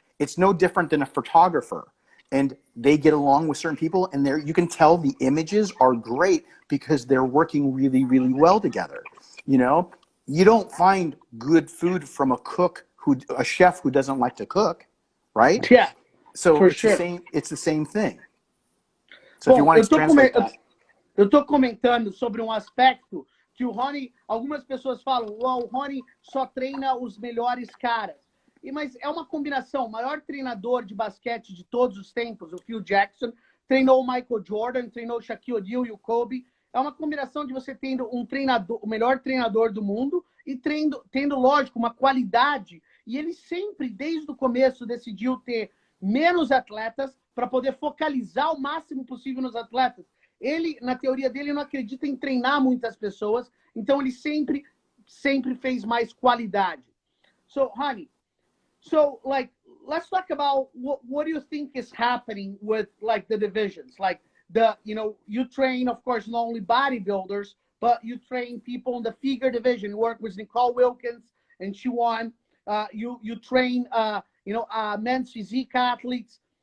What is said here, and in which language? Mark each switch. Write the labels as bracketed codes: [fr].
[en] It's no different than a photographer. And they get along with certain people, and you can tell the images are great because they're working really, really well together. You know, you don't find good food from a chef who doesn't like to cook, right? Yeah. So it's the same thing. So if you want to translate that. [pt] Eu tô comentando sobre um aspecto que o Hany, algumas pessoas falam, o Hany só treina os melhores caras. Mas é uma combinação. O maior treinador de basquete de todos os tempos, o Phil Jackson, treinou o Michael Jordan, treinou o Shaquille O'Neal e o Kobe. É uma combinação de você tendo um treinador, o melhor treinador do mundo e tendo, lógico, uma qualidade. E ele sempre, desde o começo, decidiu ter menos atletas para poder focalizar o máximo possível nos atletas. Ele, na teoria dele, não acredita em treinar muitas pessoas, então ele sempre fez mais qualidade. [en] So, Hany, like, let's talk about what do you think is happening with, like, the divisions? Like, you train, of course, not only bodybuilders, but you train people in the figure division. You work with Nicole Wilkins, and she won. You train, men's physique athletes.